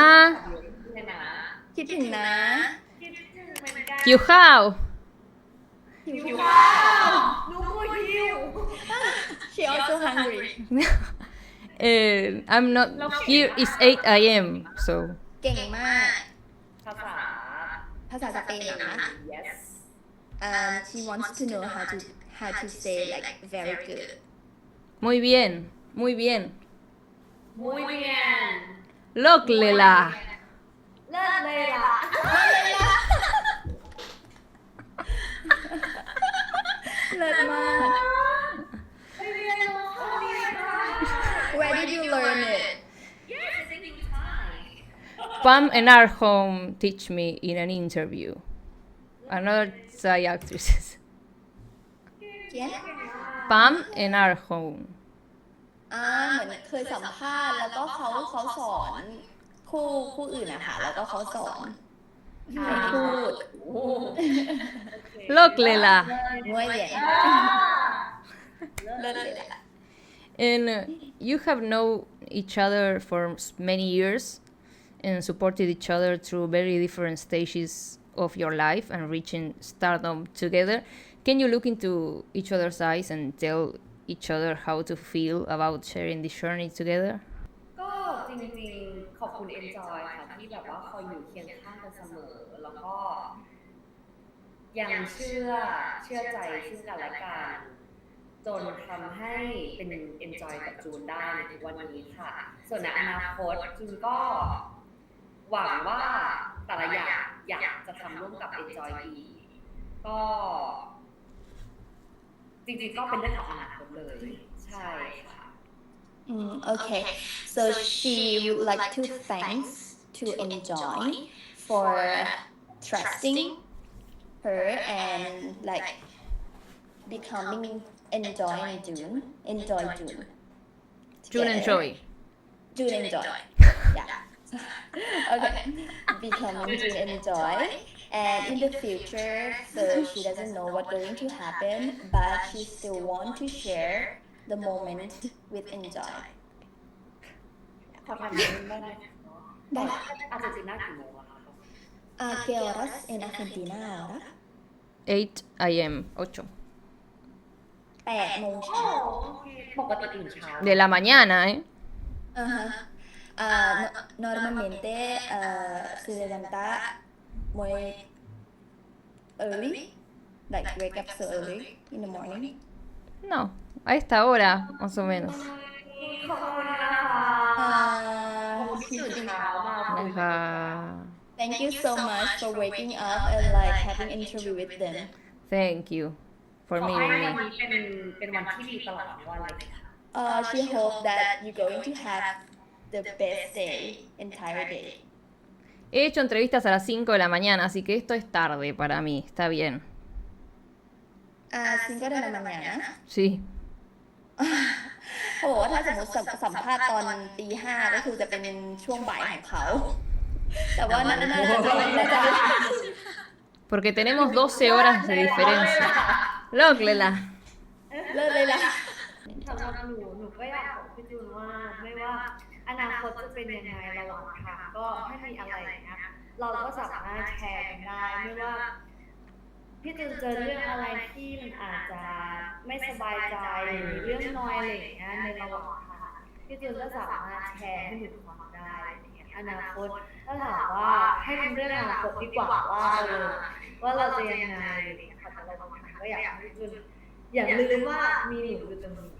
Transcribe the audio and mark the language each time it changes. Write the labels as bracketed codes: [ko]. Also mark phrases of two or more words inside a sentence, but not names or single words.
[th] คิดถึงนะ ำคิดถึงเหมือนกัน หิวข้าว หิวข้าวหนูก็หิว [en] she also hungry I'm not here it's 8 a.m. so [th] เก่งมาก ภาษา ภาษาสเปนนะ [en] yes she wants to know how to say like very good [es] muy bien muy bien muy bien [th] เลิกเลยล่ะ เลิศเลยล่ะ เลิศมาก ไปเรียนรู้ข้อนี้ค่ะ [en] where did you learn it yes I think in Thai Pam and our home teach me in an interview another Thai actresses [th] เขียน [en] Pam and our home [th] เหมือนเคยสัมภาษณ์แล้วก็เขาสอนคู่อื่นนะคะแล้วก็เขาสอนให้พูด เลิกเลยล่ะ [es] muy bien [th] เลิศเลยแหละ [en] And you have known each other for many years and supported each other through very different stages of your life and reaching stardom together. Can you look into each other's eyes and tell each other how to feel about sharing this journey together? [th] ก็จริงๆขอบคุณ Enjoy ค่ะที่แบบว่าคอยอยู่เคียงข้างกันเสมอแล้วก็ยังเชื่อใจซึ่งกันและกันจนทำให้เป็น Enjoy กับจูนได้ในทุกวันนี้ค่ะส่วนในอนาคตจูนก็หวังว่าแต่ละอย่างอยากจะทำร่วมกับ Enjoy อีกก็จริงๆก็เป็นเรื่องของอนาคตเลยใช่ค่ะ [en] Okay, so she would like to thanks to Enjoy for trusting her and like becoming Enjoy June. June and Joy. June and Joy. Yeah. Okay. Becoming June and Joy. And in the future, so she doesn't know what's going to happen, but she still want to share the moment with Enjoy. [th] ขอถามนิดนึงได้ไหม ได้ อาร์เจนตินากี่โมงอะคะ [es] ¿Qué horas en Argentina ahora? [en] 8 a.m. 8 [th] 8 โมงเช้า ปกติตื่นเช้า [es] de la mañana, ¿eh? Ajá. Normalmente se levanta muy [en] early, like wake up so early in the morning. [es] No, a esta hora, más o menos. [th] ขอบคุณนะคะ ตื่นเช้ามากเลย [es] Ajá. [en] Thank you so much for waking up and like having interview with them. Thank you for [th] ขอ [en] meeting [th] ให้ [en] me. [th] วันนี้เป็นวันที่ดีตลอดทั้งวันเลยค่ะ [en] She hope that you're going to have the best day, entire day. [es] He hecho entrevistas a las 5 de la mañana, así que esto es tarde para mí, está bien. 5 de la mañana. Sí. [th] โอ้โหถ้าสมมติสัมภาษณ์ตอนตี 5ก็คือจะเป็นช่วงบ่ายของเขา แต่ว่าน่าจะ [es] Porque tenemos 12 horas de diferencia. Loglela. [th] เลิศเลยล่ะ สำหรับหนูก็อยากบอกพี่จูนว่าไม่ว่าอนาคตจะเป็นยังไงระหว่างทางก็ถ้ามีอะไรอย่างเงี้ยเราก็สามารถแชร์กันได้ไม่ว่าพี่จูนเจอ เรื่องอะไรที่มันอาจจะไม่สบายใจหรือมีเรื่องนอยอะไรอย่างเงี้ยในระหว่างทางพี่จูนก็สามารถแชร์ให้หนูฟังได้อะไรเงี้ยอนาคตถ้าถามว่าให้เป็นเรื่องอนาคตดีกว่าว่าเราจะยังไงอะไรเงี้ยค่ะแต่เราก็อยากให้พี่จูนอย่าลืมว่ามีหนูอยู่ตรงนี้